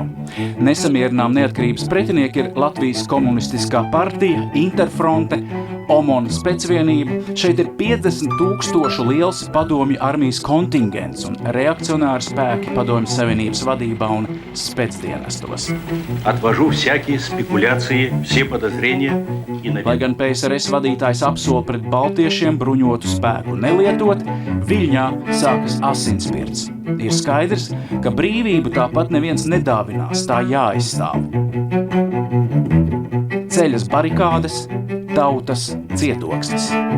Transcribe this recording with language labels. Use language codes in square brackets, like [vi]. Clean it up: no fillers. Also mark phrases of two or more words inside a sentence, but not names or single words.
[lv] Nesamierinām neatkarības pretinieki ir Latvijas komunistiskā partija, Interfronte, OMON specvienība. Šeit ir 50 000 liels padomju armijas kontingents un reakcionāri spēki padomju savienības vadībā un specdienestos. [ru] Отвожу всякие спекуляции, все подозрения. [lv] Lai gan PSRS vadītājs apsola pret baltiešiem bruņotu spēku nelietot, Viļņā sākas asinspirts. Ir skaidrs, ka brīvību tāpat neviens nedāvinās, tā jāaizstāv. Ceļas barikādes, tautas cietoksnis.